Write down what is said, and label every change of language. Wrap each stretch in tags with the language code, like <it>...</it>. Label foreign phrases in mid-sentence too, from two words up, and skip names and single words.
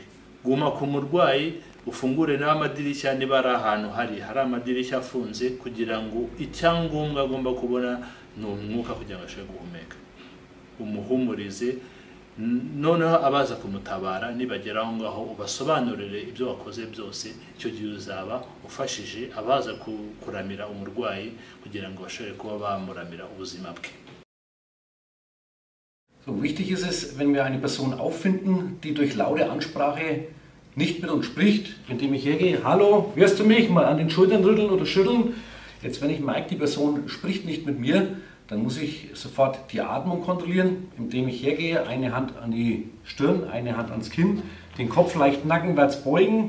<rw>Guma ku murwayi, ufungure n'amadirishya niba ari ahantu hari amadirishya afunze, kugira ngo icyangombwa agomba kubona ni umwuka kugira ngo ashobore guhumeka. Umuhumurize, noneho abaza kumutabara nibagera aho ngaho ubasobanurire ibyo wakoze byose. Icyo gihe uzaba ufashije abaza kuramira umurwayi kugira ngo bashobore kuba bamuramira ubuzima bwe.</rw> <de>So wichtig ist es, wenn wir eine Person auffinden, die durch laute Ansprache nicht mit uns spricht, indem ich hergehe, hallo, hörst du mich, mal an den Schultern rütteln oder schütteln. Jetzt, wenn ich merke, die Person spricht nicht mit mir, dann muss ich sofort die Atmung kontrollieren, indem ich hergehe, eine Hand an die Stirn, eine Hand ans Kinn, den Kopf leicht nackenwärts beugen.</de>